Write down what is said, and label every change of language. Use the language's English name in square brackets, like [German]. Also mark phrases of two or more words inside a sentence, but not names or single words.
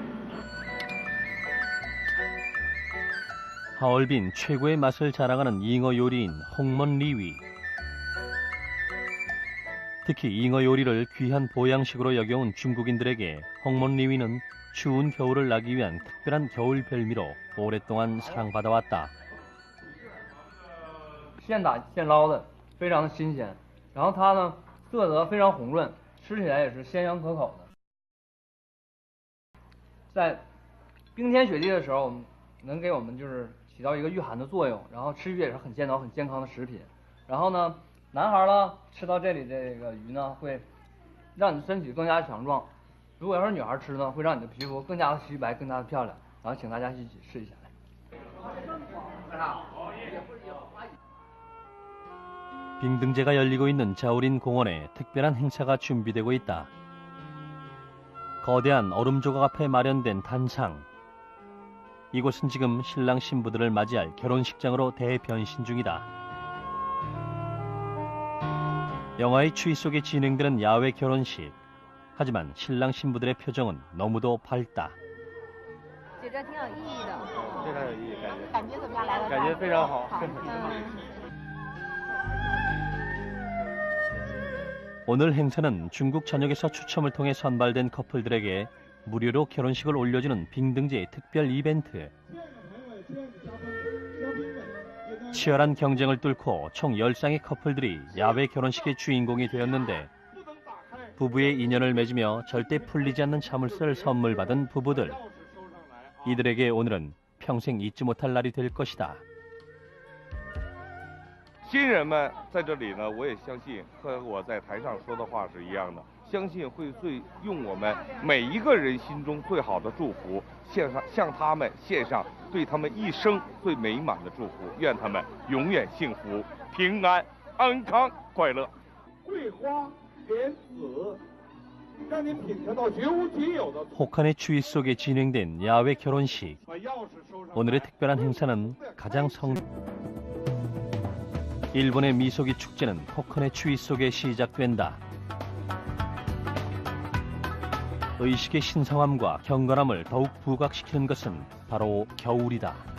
[Korean] 하얼빈 최고의 맛을 자랑하는 잉어 요리인 홍먼 리위. 특히 잉어 요리를 귀한 보양식으로 여겨온 중국인들에게 홍먼 리위는 추운 겨울을 나기 위한 특별한 겨울 별미로 오랫동안 사랑받아왔다. [Chinese] 现打现捞的，非常的新鲜。然后它呢，色泽非常红润，吃起来也是鲜香可口的。在冰天雪地的时候，能给我们就是起到一个御寒的作用，然后吃鱼也是很健脑、很健康的食品。然后呢，男孩呢吃到这里这个鱼呢，会让你的身体更加强壮；如果要是女孩吃呢，会让你的皮肤更加的虚白、更加的漂亮。然后请大家一起试一下。 [Korean] 빙등제가 열리고 있는 자우린 공원에 특별한 행사가 준비되고 있다. 거대한 얼음 조각 앞에 마련된 단상. 이곳은 지금 신랑 신부들을 맞이할 결혼식장으로 대변신 중이다. 영화의 추위 속에 진행되는 야외 결혼식. 하지만 신랑 신부들의 표정은 너무도 밝다. [Chinese] 觉得挺有意义的。非常有意义，感觉怎么样？来了？感觉非常好。 [Korean] 오늘 행사는 중국 전역에서 추첨을 통해 선발된 커플들에게 무료로 결혼식을 올려주는 빙등제의 특별 이벤트. 치열한 경쟁을 뚫고 총 10쌍의 커플들이 야외 결혼식의 주인공이 되었는데 부부의 인연을 맺으며 절대 풀리지 않는 참을성을 선물 받은 부부들. 이들에게 오늘은 평생 잊지 못할 날이 될 것이다. [Chinese] 新人们在这里呢，我也相信和我在台上说的话是一样的，相信会用我们每一个人心中最好的祝福，向他们献上对他们一生最美满的祝福，愿他们永远幸福、平安、安康、快乐。桂花莲子，让您品尝到绝无仅有的。 [Korean] 혹한의 추위 속에 진행된 야외 결혼식. 오늘의 특별한 행사는 가장 일본의 미소기 축제는 혹한의 추위 속에 시작된다. 의식의 신성함과 경건함을 더욱 부각시키는 것은 바로 겨울이다.